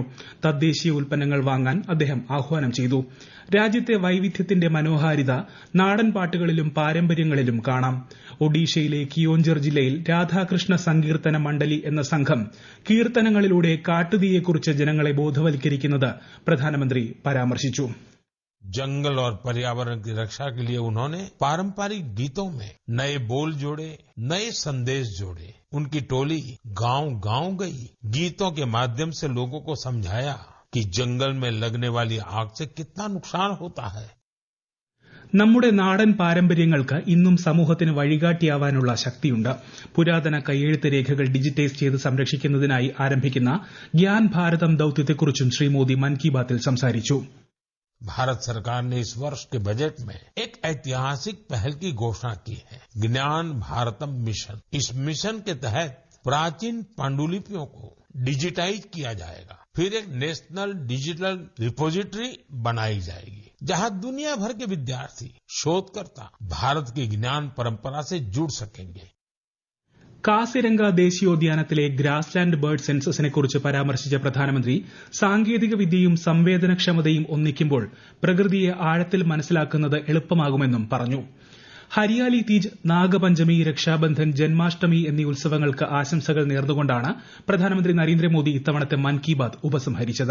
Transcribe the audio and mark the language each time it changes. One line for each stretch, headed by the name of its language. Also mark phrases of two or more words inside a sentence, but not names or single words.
Malayalam: തദ്ദേശീയ ഉൽപ്പന്നങ്ങൾ വാങ്ങാൻ അദ്ദേഹം ആഹ്വാനം ചെയ്തു. രാജ്യത്തെ വൈവിധ്യത്തിന്റെ മനോഹാരിത നാടൻ പാട്ടുകളിലും പാരമ്പര്യങ്ങളിലും കാണാം. ഒഡീഷയിലെ കിയോഞ്ചർ ജില്ലയിൽ രാധാകൃഷ്ണ സങ്കീർത്തന മണ്ഡലി എന്ന സംഘം കീർത്തനങ്ങളിലൂടെ കാട്ടുതീയെക്കുറിച്ച് ജനങ്ങളെ ബോധവൽക്കരിക്കുന്നത് പ്രധാനമന്ത്രി പരാമർശിച്ചു.
Hindi: जंगल और पर्यावरण की रक्षा के लिए उन्होंने पारंपरिक गीतों में नए बोल जोड़े, नए संदेश जोड़े. उनकी टोली गांव-गांव गई. गीतों के माध्यम से लोगों को समझाया कि जंगल में लगने वाली आग से कितना नुकसान होता है.
Malayalam: നമ്മുടെ നാടൻ പാരമ്പര്യങ്ങൾക്ക് ഇന്നും സമൂഹത്തിന് വഴികാട്ടിയാവാനുള്ള ശക്തിയുണ്ട്. പുരാതന കയ്യെഴുത്ത് രേഖകൾ ഡിജിറ്റൈസ് ചെയ്ത് സംരക്ഷിക്കുന്നതിനായി ആരംഭിക്കുന്ന ഗ്യാൻ ഭാരതം ദൌത്യത്തെക്കുറിച്ചും ശ്രീ മോദി മൻ കി ബാത്തിൽ സംസാരിച്ചു.
Hindi: भारत सरकार ने इस वर्ष के बजट में एक ऐतिहासिक पहल की घोषणा की है, ज्ञान भारतम मिशन. इस मिशन के तहत प्राचीन पांडुलिपियों को डिजिटाइज किया जाएगा. फिर एक
English: National Digital Repository
Hindi: बनाई जाएगी, जहां दुनिया भर के विद्यार्थी, शोधकर्ता भारत की ज्ञान परंपरा से जुड़ सकेंगे.
Malayalam: കാസിരംഗ ദേശീയോദ്യാനത്തിലെ ഗ്രാസ്ലാൻഡ് ബേർഡ് സെൻസസിനെക്കുറിച്ച് പരാമർശിച്ച പ്രധാനമന്ത്രി സാങ്കേതിക വിദ്യയും സംവേദനക്ഷമതയും ഒന്നിക്കുമ്പോൾ പ്രകൃതിയെ ആഴത്തിൽ മനസ്സിലാക്കുന്നത് എളുപ്പമാകുമെന്നും പറഞ്ഞു. ഹരിയാലി തീജ്, നാഗപഞ്ചമി, രക്ഷാബന്ധൻ, ജന്മാഷ്ടമി എന്നീ ഉത്സവങ്ങൾക്ക് ആശംസകൾ നേർന്നുകൊണ്ടാണ് പ്രധാനമന്ത്രി നരേന്ദ്രമോദി ഇത്തവണത്തെ മൻ കി ബാത് ഉപസംഹരിച്ചത്.